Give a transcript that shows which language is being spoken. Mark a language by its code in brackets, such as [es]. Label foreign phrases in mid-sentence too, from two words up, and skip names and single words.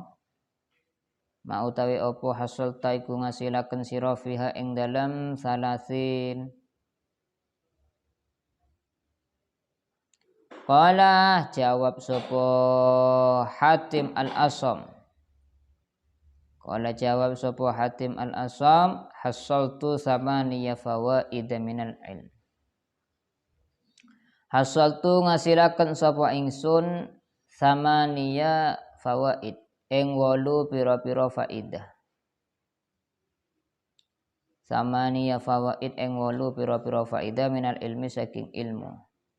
[jv] Ma utawi apa hasalta iku ngasilaken sira fiha ing dalem 30. Qala jawab sapa Hatim al-Asam. [ar] Qala [jv] jawab sapa [ar] Hatim al-Asam, حصلت ثمانية فوائد من العلم. [jv] Hasaltu ngasilaken sapa ingsun [ar] ثمانية فوائد [jv] ing 8 pira-pira faidah. [ar] ثمانية فوائد [jv] ing 8 pira-pira faidah [ar] من العلم [jv] saking ilmu.